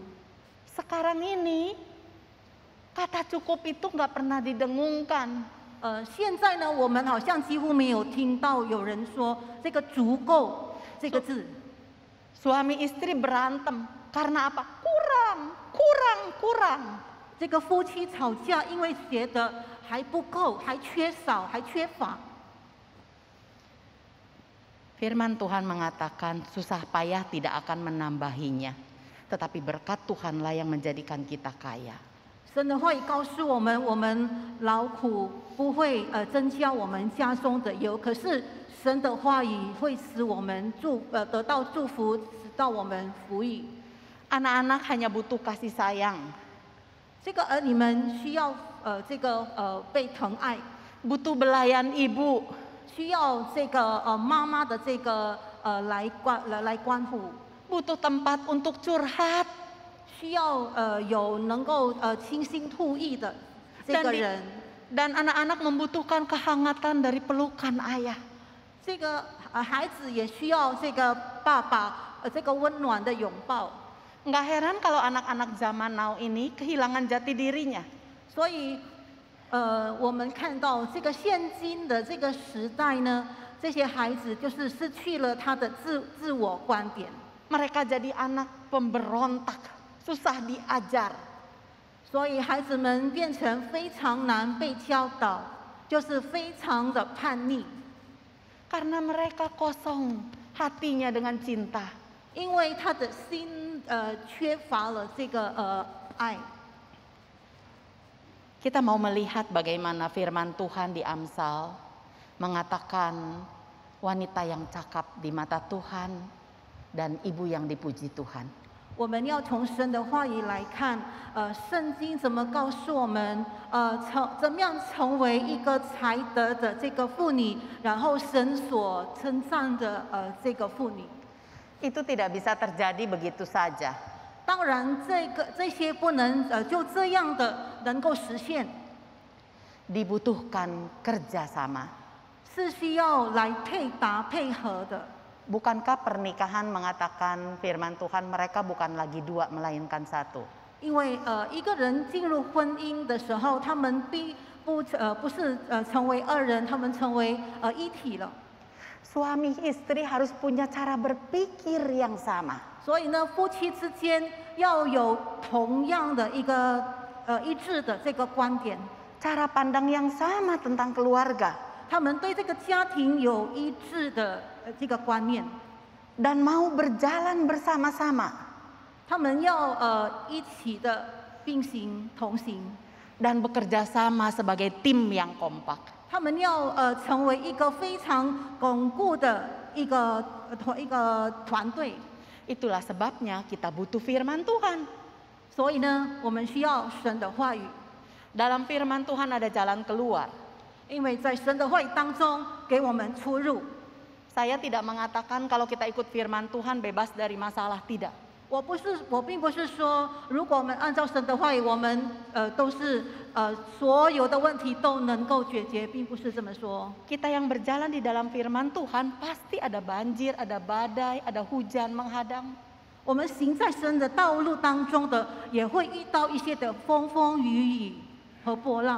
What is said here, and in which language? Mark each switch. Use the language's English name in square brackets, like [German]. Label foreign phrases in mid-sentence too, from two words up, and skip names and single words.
[Indonesian] Sekarang ini kata cukup itu nggak pernah didengungkan. [Chinese] 现在呢，我们好像几乎没有听到有人说这个足够这个字。 [Indonesian] Suami istri berantem karena apa? Kurang. [Chinese] 这个夫妻吵架，因为觉得还不够，还缺少，还缺乏。 [Indonesian] Firman Tuhan mengatakan susah payah tidak akan menambahinya, tetapi berkat Tuhanlah yang menjadikan kita kaya. [Chinese] 神的话语告诉我们，我们劳苦不会增加我们家中的油，可是神的话语会使我们得到祝福，使到我们福裕。 [Indonesian] Anak-anak hanya butuh kasih sayang, [Chinese] 这个儿女们需要被疼爱， [Indonesian] butuh belayan ibu, [Chinese] 需要这个妈妈的这个来关护， [Indonesian] butuh tempat untuk curhat. [Chinese] 需要有能够倾心吐意的这个人。 [Indonesian] Dan anak-anak membutuhkan kehangatan dari pelukan ayah. [Chinese] 这个孩子也需要这个爸爸这个温暖的拥抱。 [Indonesian] Nggak heran kalau anak-anak zaman now ini kehilangan jati dirinya. [Chinese] 所以我们看到这个现今的这个时代呢，这些孩子就是失去了他的自我观点。 [Indonesian] Mereka jadi anak pemberontak, susah diajar. [Chinese] 所以孩子们变成非常难被教导，就是非常的叛逆。 [Indonesian] Karena mereka kosong hatinya dengan cinta. [Chinese] 因为他的心缺乏了这个爱。 [Indonesian] Kita mau melihat bagaimana firman Tuhan di Amsal mengatakan wanita yang cakap di mata Tuhan dan ibu yang dipuji Tuhan. [Chinese] 我们要从神的话语来看，圣经怎么告诉我们，怎么样成为一个才德的这个妇女，然后神所称赞的这个妇女。 [Indonesian] Itu tidak bisa terjadi begitu saja. [Chinese] 当然，这些不能就这样的能够实现， [Indonesian] Dibutuhkan kerjasama. [Chinese] 是需要来配合的。 [Indonesian] Bukankah pernikahan mengatakan firman Tuhan mereka bukan lagi dua melainkan satu? [Chinese] 因为一个人进入婚姻的时候，他们不是成为二人，他们成为一体了。 [Indonesian] Suami istri harus punya cara berpikir yang sama. [Chinese] 所以呢，夫妻之间要有同样的一个一致的这个观点， [Indonesian] Cara pandang yang sama tentang keluarga. [Chinese] 他们对这个家庭有一致的这个观念， [Indonesian] Dan mau berjalan bersama-sama. [Chinese] 他们要一起的并行同行， [Indonesian] Dan bekerja sama sebagai tim yang kompak. [Chinese] 他们要成为一个非常巩固的一个团队。 [Indonesian] Itulah sebabnya kita butuh firman Tuhan. [Chinese] 所以呢，我们需要神的话语， [Indonesian] Dalam firman Tuhan ada jalan keluar. [Chinese] 因为在神的话语当中给我们出入。 [Indonesian] Saya tidak mengatakan kalau kita ikut firman Tuhan bebas dari masalah, tidak. [Chinese] 我并不是说，如果我们按照神的话语，我们都是所有的问题都能够解决，并不是这么说。 [Indonesian] Kita yang berjalan di dalam firman Tuhan pasti ada banjir, ada badai, ada hujan menghadang. [Chinese] 我们行在神的道路当中的，也会遇到一些的风雨雨和波浪。